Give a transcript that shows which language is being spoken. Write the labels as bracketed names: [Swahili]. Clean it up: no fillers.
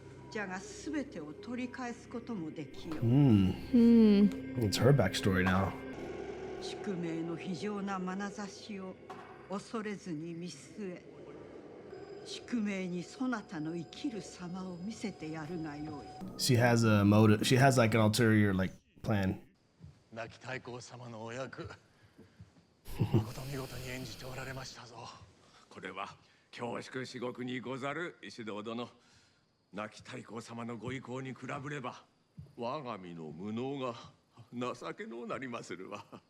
[Japanese] じゃが全てを取り返すこともできよう。 [English] It's her backstory now. [Japanese] 宿命の非常な眼差しを恐れずに見据え、宿命にそなたの生きる様を見せてやるがよい。 [English] She has a motive. She has like an ulterior like plan. [Japanese] 亡き太閤様のお役、誠見事に演じておられましたぞ。これは恐縮至極にござる石堂殿。亡き太閤様のご意向に比べれば、我が身の無能が情けのうなりまするわ。